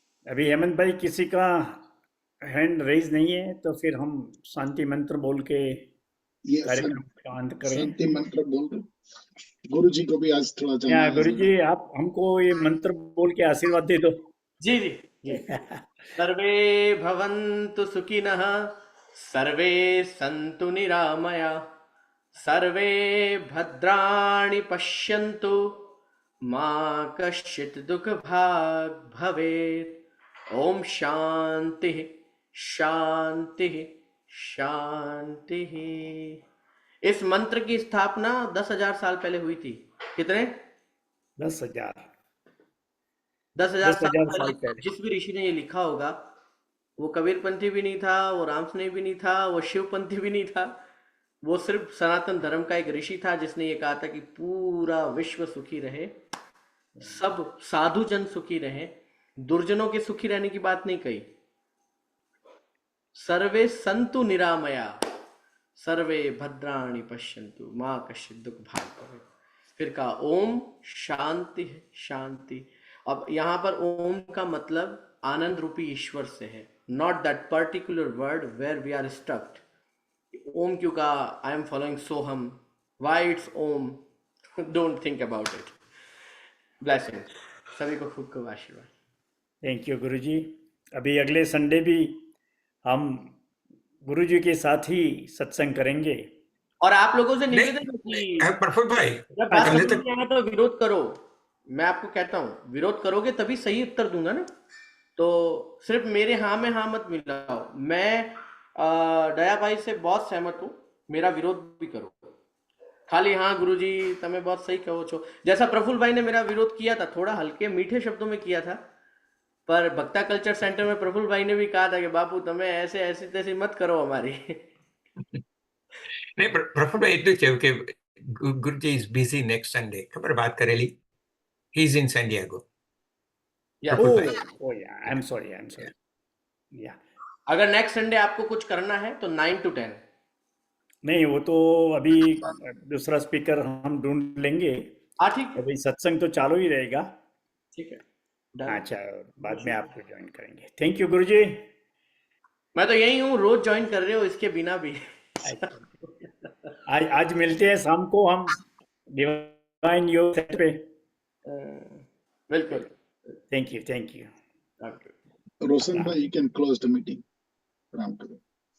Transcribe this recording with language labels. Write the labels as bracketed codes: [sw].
[hi] अभी हेमंत भाई, किसी का हैंड रेज नहीं है, तो फिर हम शांति मंत्र बोल के ये कार्यक्रम का अंत करें. शांति मंत्र बोल दो। गुरु जी को भी आज थोड़ा या जाना गुरु जी, आप हमको ये मंत्र बोल के आशीर्वाद दे दो. जी जी जी। [sa] सर्वे भवन्तु सुखिनः, सर्वे सन्तु निरामया, सर्वे भद्राणि पश्यन्तु, मा कश्चित् दुःखभाग् भवेत्। ओम शांति शांति शांति। [hi] इस मंत्र की स्थापना 10,000 साल पहले हुई थी। कितने? 10,000 10,000 साल 10,000 साल पहले पहले। जिस भी ऋषि ने ये लिखा होगा, वो कबीरपंथी भी नहीं था, वो रामस्नेह भी नहीं था, वो शिवपंथी भी नहीं था। वो सिर्फ सनातन धर्म का एक ऋषि था जिसने ये कहा था कि पूरा विश्व सुखी रहे, सब साधु जन सुखी रहे, दुर्जनों के सुखी रहने की बात नहीं कही। [sa] सर्वे संतु निरामया, सर्वे भद्राणि पश्यन्तु, मां कश्चित् दुःखभाग् भवेत्। [hi] फिर कहा ओम शांति शांति। अब यहाँ पर ओम का मतलब आनंद रूपी ईश्वर से है, [en] Not that particular word where we are stucked. [hi] ओम क्यों कहा? [en] I am following Soham, why it's Om? Don't think about it. [hi] Blessing सभी को, खूब खूब आशीर्वाद। थैंक यू गुरु जी। अभी अगले संडे भी हम गुरु जी के साथ ही सत्संग करेंगे। और आप लोगों से निवेदन है कि प्रफुल्ल भाई, जब बात पहले समझ तक में आए तो विरोध करो। मैं आपको कहता हूँ, विरोध करोगे तभी सही उत्तर दूंगा ना। तो सिर्फ मेरे हाँ में हाँ मत मिलाओ। मैं दया भाई से बहुत सहमत हूँ, मेरा विरोध भी करो। खाली हाँ गुरुजी [gu] तमें बहुत सही कहो छो, [hi] जैसा प्रफुल्ल भाई ने मेरा विरोध किया था, थोड़ा हल्के मीठे शब्दों में किया था, पर भक्ता कल्चर सेंटर में प्रफुल्ल भाई ने भी कहा था कि बापू तमें ऐसे ऐसी तैसी मत करो हमारी। [gu] नहीं, प्रफुल्ल भाई એટલું છે કે ગુરુજી [en] is busy next Sunday. [gu] ખબર વાત કરેલી? [en] He is in San Diego. Yeah. [hi] Praful भाई। [en] Oh yeah, I'm sorry. Yeah. [hi] अगर नेक्स्ट संडे आपको कुछ करना है तो 9 to 10। नहीं, वो तो अभी दूसरा स्पीकर हम ढूंढ लेंगे। हाँ ठीक है, अभी सत्संग तो चालू ही रहेगा। ठीक है, done। अच्छा, बाद में आपको ज्वाइन करेंगे। थैंक यू गुरु जी। मैं तो यही हूँ, रोज ज्वाइन कर रहे हो इसके बिना भी। आज मिलते हैं शाम को हम डिवाइन योग सेट पे। बिल्कुल। Thank you. [en] Okay. Roshan bhai, you can close the meeting. Ram to you.